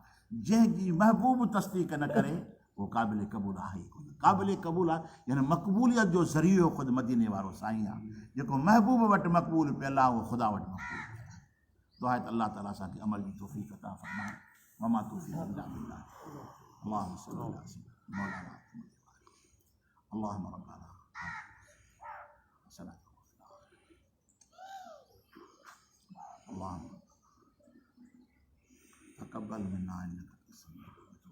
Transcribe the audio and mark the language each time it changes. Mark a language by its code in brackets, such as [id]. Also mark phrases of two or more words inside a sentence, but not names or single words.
[sd] जंहिंजी महबूब तस्दीक न करे उहो क़ाबिल क़बूल आहे ई कोन। क़ाबिल क़बूल आहे यानी मक़बूलियत जो ज़रियो ख़ुदि मदीने वारो साईं आहे। जेको महबूब वटि मक़बूल पियल आहे उहो ख़ुदा वटि मक़बूल पियल आहे। दुआ आहे त अलाह ताला असांखे अमल जी तौफ़ीक़ अता फ़रमाए। [ar] وما توفيق إلا بالله. اللهم صل على سيدنا مولانا اللهم ربنا اللهم تقبل منا إنك